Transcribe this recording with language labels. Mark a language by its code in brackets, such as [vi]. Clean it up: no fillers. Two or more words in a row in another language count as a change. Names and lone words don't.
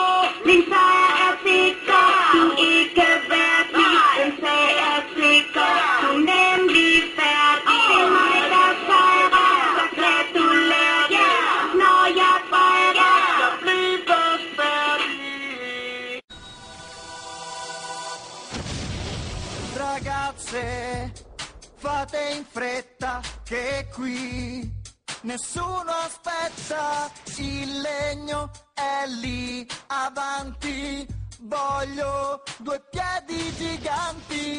[da] Min sejr er sikker. Du er ikke værd, nej, den sag er sikker. Du er nemlig færdig. Det er mig, der sejrer. Så gratulerer jeg, når jeg fejrer. Jeg bliver færdig. [it] Ragazze, fate in fretta che qui nessuno aspetta, il legno è lì avanti, voglio due piedi giganti.